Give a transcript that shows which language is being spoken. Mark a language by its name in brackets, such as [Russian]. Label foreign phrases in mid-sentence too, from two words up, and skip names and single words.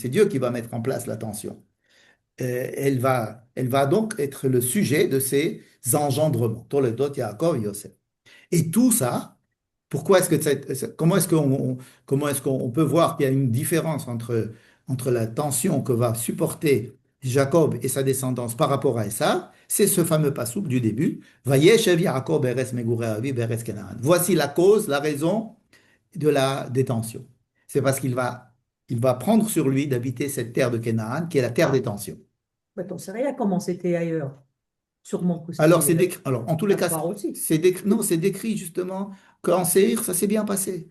[French] C'est Dieu qui va mettre en place la tension. Elle va donc être le sujet de ces engendrements. Toledot, Yaakov, Yosef. Et tout ça, comment est-ce qu'on peut voir qu'il y a une différence entre la tension que va supporter Jacob et sa descendance par rapport à ça? C'est ce fameux passouk du début. [Hebrew] וישב יעקב בארץ מגורי אביו בארץ כנען. [French] Voici la cause, la raison de la détention. C'est parce qu'il va prendre sur lui d'habiter cette terre de Canaan, qui est la terre des tensions. Ouais, t'en sais rien comment c'était ailleurs. Sûrement que Alors, c'était en tous les cas, barbare aussi. non, c'est décrit justement qu'en Séhir, ça s'est bien passé.